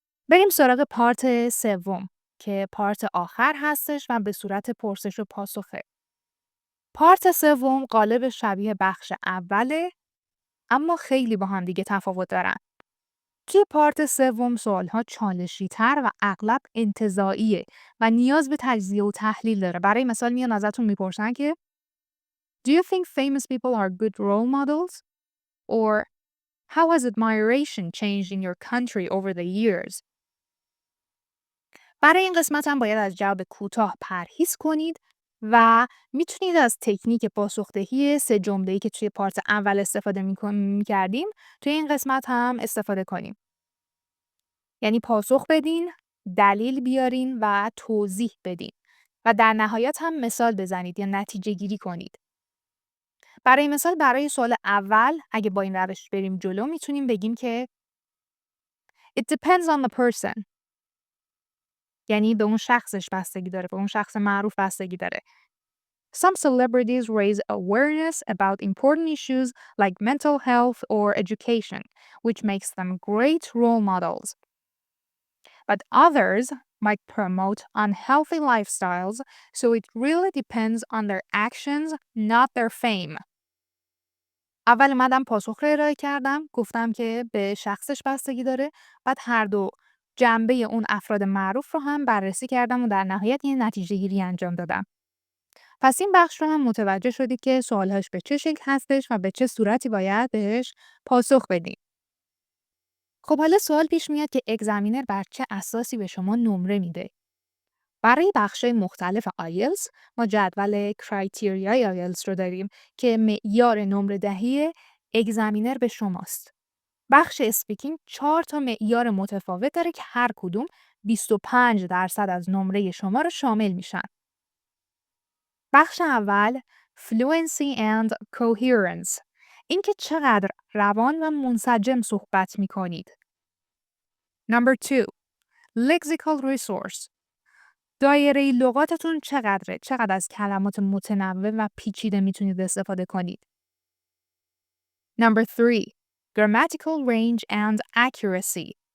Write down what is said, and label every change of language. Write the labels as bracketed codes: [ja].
[fa] بریم سراغ پارت سوم که پارت آخر هستش و به صورت پرسش و پاسخه. پارت سوم قالب شبیه بخش اوله، اما خیلی با هم دیگه تفاوت دارن. توی پارت سوم سوال‌ها چالشی‌تر و اغلب انتزاعیه و نیاز به تجزیه و تحلیل داره. برای مثال میان ازتون میپرسن که [en] Do you think famous people are good role models? Or how has admiration changed in your country over the years? [fa] برای این قسمت هم باید از جواب کوتاه پرهیز کنید و میتونید از تکنیک پاسخدهی 3 جمله‌ای که توی پارت اول استفاده می‌کردیم توی این قسمت هم استفاده کنیم. یعنی پاسخ بدین، دلیل بیارین و توضیح بدین و در نهایت هم مثال بزنید یا نتیجه گیری کنید. برای مثال برای سوال اول اگه با این روش بریم جلو میتونیم بگیم که [en] It depends on the person. [fa] یعنی به اون شخصش بستگی داره، به اون شخص معروف بستگی داره. [en] Some celebrities raise awareness about important issues like mental health or education, which makes them great role models. But others might promote unhealthy lifestyles, so it really depends on their actions, not their fame. [fa] اول اومدم پاسخ رو ارائه کردم، گفتم که به شخصش بستگی داره، بعد هر دو جنبه اون افراد معروف رو هم بررسی کردم و در نهایت یه نتیجه گیری انجام دادم. پس این بخش رو هم متوجه شدید که سوالهاش به چه شکل هستش و به چه صورتی باید بهش پاسخ بدیم. خب حالا سوال پیش میاد که اگزمینر بر چه اساسی به شما نمره میده؟ برای بخش‌های مختلف آیلتس ما جدول کرایتریای آیلتس رو داریم که معیار نمره دهی اگزمینر به شماست. بخش اسپیکینگ 4 تا معیار متفاوت داره که هر کدوم 25% از نمره شما رو شامل میشن. بخش اول Fluency and Coherence. اینکه چقدر روان و منسجم صحبت میکنید. [en] Number 2 Lexical Resource. [fa] دایره لغاتتون چقدره؟ چقدر از کلمات متنوع و پیچیده میتونید استفاده کنید؟ [en] Number 3 Grammatical Range and Accuracy.